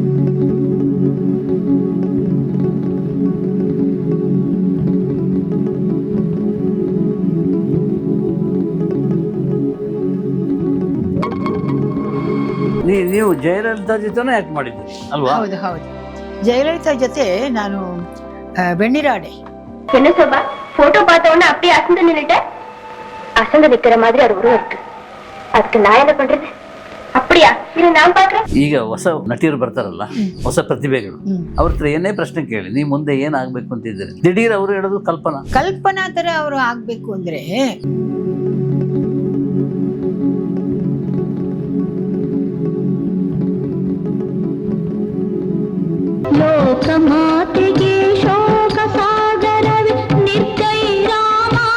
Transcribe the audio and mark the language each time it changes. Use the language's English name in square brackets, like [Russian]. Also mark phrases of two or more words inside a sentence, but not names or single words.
[Kannada] ನೀವು ಜಯಲಲಿತಾ ಜೊತೆನೇ ಆಕ್ಟ್ ಮಾಡಿದ್ರಿ ಅಲ್ವಾ? ಹೌದು ಹೌದು, ಜಯಲಲಿತಾ ஜொತೆ ನಾನು வெண்ணிராடை [Tamil] என்ன சோபா போட்டோ பார்த்த உடனே அப்படியே அசந்து நின்னுட்ட. அசந்து நிக்கிற மாதிரி அது உருவம் இருக்கு. அதுக்கு நான் என்ன பண்றது? அப்படியா? இது நான் பாக்குறேன். [Kannada] ಈಗ ಹೊಸ ನಟಿಯರು ಬರ್ತಾರಲ್ಲ, ಹೊಸ ಪ್ರತಿಭೆಗಳು, ಅವ್ರ ಹತ್ರ ಏನೇ ಪ್ರಶ್ನೆ ಕೇಳಿ ನೀವು ಮುಂದೆ ಏನಾಗಬೇಕು ಅಂತಿದ್ದೀರಿ, ದಿಢೀರ್ ಅವರು ಹೇಳೋದು ಕಲ್ಪನಾ ತರ ಅವರು ಆಗ್ಬೇಕು ಅಂದ್ರೆ ಲೋಕಮಾತೆಗೆ ಶೋಕ ಸಾಗರವೇ ನಿರ್ದಯ ರಾಮ.